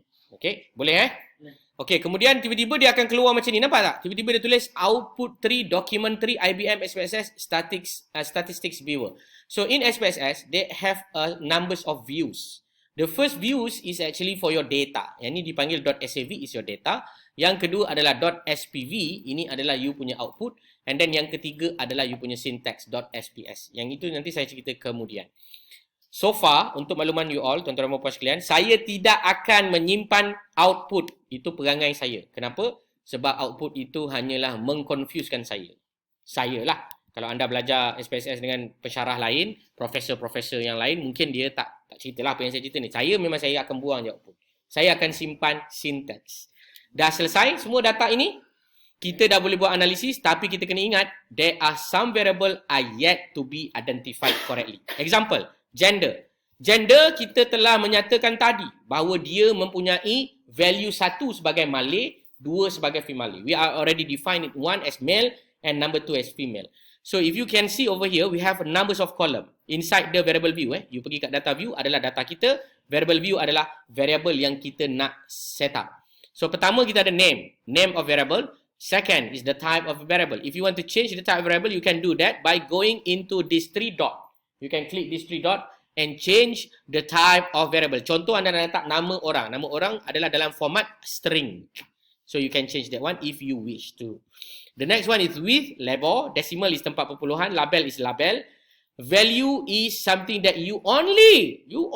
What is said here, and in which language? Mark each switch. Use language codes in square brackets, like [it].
[ms] Okay, boleh Okay, kemudian tiba-tiba dia akan keluar macam ni. Nampak tak? Tiba-tiba dia tulis output 3, document 3, IBM SPSS, statistics viewer. [en] So in SPSS, they have numbers of views. The first views is actually for your data. [ms] Yang ni dipanggil .sav [en] is your data. [ms] Yang kedua adalah .spv, ini adalah you punya output. And then yang ketiga adalah you punya syntax .sps. Yang itu nanti saya cerita kemudian. So far, untuk makluman [en] you all, [ms] tuan-tuan dan puan-puan sekalian, saya tidak akan menyimpan output. Itu perangai saya. Kenapa? Sebab output itu hanyalah mengconfusekan saya. Saya lah. Kalau anda belajar SPSS dengan pensyarah lain, profesor-profesor yang lain, mungkin dia tak ceritalah apa yang saya cerita ni. Saya akan buang je output. Saya akan simpan syntax. Dah selesai semua data ini? Kita dah boleh buat analisis, tapi kita kena ingat, [en] there are some variable are yet to be identified correctly. Example, gender. [ms] Gender kita telah menyatakan tadi bahawa dia mempunyai value 1 sebagai male, 2 sebagai female. [en] We are already defined it 1 as male and number 2 as female. So if you can see over here, we have numbers of column inside the variable view. [ms] You pergi kat data view adalah data kita, variable view adalah variable yang kita nak set up. So pertama kita ada [en] name of variable. Second is the type of variable. If you want to change the type of variable, you can do that by going into this 3 dot. You can click this 3 dot and change the type of variable. [ms] Contoh anda nak letak nama orang. Nama orang adalah dalam format string. [en] So you can change that one if you wish to. The next one is with, label. Decimal is [ms] tempat perpuluhan. [en] Label is label. Value is something that you only